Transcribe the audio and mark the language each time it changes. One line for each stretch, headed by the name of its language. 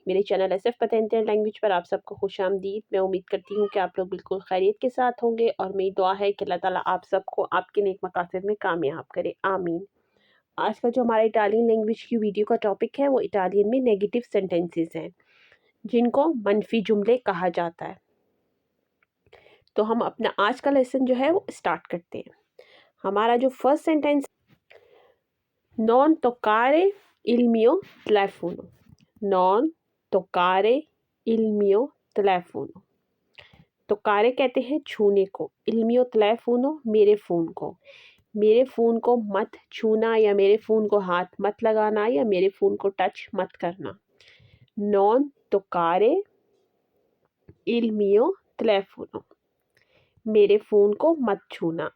Hindi: मेरे channel SF पतेंते language पर आप सबको खुशामदीद। मैं उम्मीद करती हूँ कि आप लोग बिल्कुल खैरियत के साथ होंगे और मेरी दुआ है कि अल्लाह ताला आप सबको आपके नेक मकासद में कामयाब करे, आमीन। आज का जो हमारा इटालियन लैंग्वेज की वीडियो का टॉपिक है वो इटालियन में नेगेटिव सेंटेंसेस हैं, जिनको मनफी जुमले कहा जाता है। तो हम अपना आज का लेसन जो है वो स्टार्ट करते हैं। हमारा जो first sentence,
Italian: non toccare il mio telefono, non toccare il mio telefono।
Hindi: toccare कहते हैं छूने को,
Italian: il mio telefono
Hindi: मेरे फ़ोन को। मेरे फ़ोन को मत छूना या मेरे फ़ोन को हाथ मत लगाना या मेरे फ़ोन को टच मत करना।
Italian: non toccare il mio telefono,
Hindi: मेरे फ़ोन को मत छूना।